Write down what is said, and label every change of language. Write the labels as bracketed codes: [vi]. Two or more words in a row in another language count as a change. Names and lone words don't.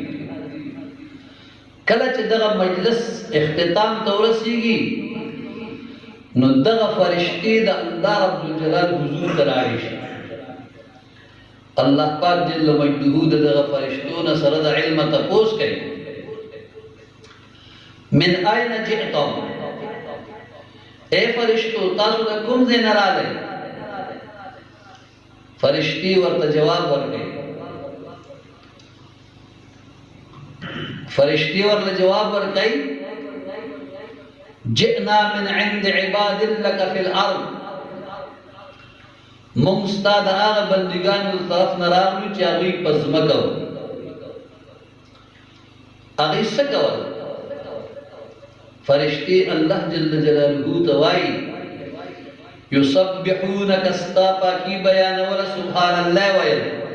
[ps] کله چې دغه مجلس اختتام ته ورسېږي نو دغه فرشتي د الله رب الجلال حضور ته راشي. الله پاک جل مجده دغه فرشتو نه سره د علم تپوس کوي، [ar] من اين جئتم، [ps] اے فرشتو تاسو د کوم ځای نه راغلئ؟ فرشتي ورته جواب ورکړي، فرشتي ورته جواب ورکړي [ar] جئنا من عند عباد لك في الارض، [ps] مونږ ستا د هغه بندګانو طرف نه راغلو چې هغوی په ځمکه وو. هغوی څه کول؟ فرشتي الله جل جلاله ته وایي یسبحونک، ستا پاکي بیانوله [ar] سبحان الله [ps] ویل،